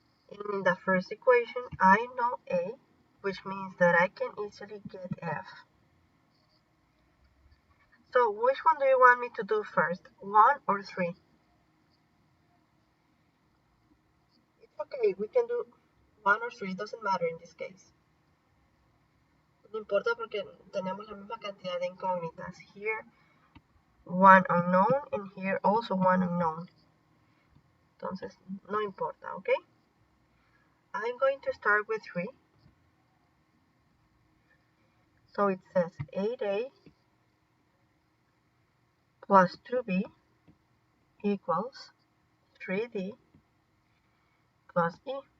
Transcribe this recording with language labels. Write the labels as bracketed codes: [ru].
[en] In the first equation, I know A, which means that I can easily get F. So which one do you want me to do first, 1 or 3? It's okay, we can do 1 or 3, doesn't matter in this case. [es] No importa porque tenemos la misma cantidad de incógnitas. [en] Here, one unknown, and here also one unknown. Entonces, no importa, okay? I'm going to start with 3. So it says 8A plus 2B equals 3D plus E.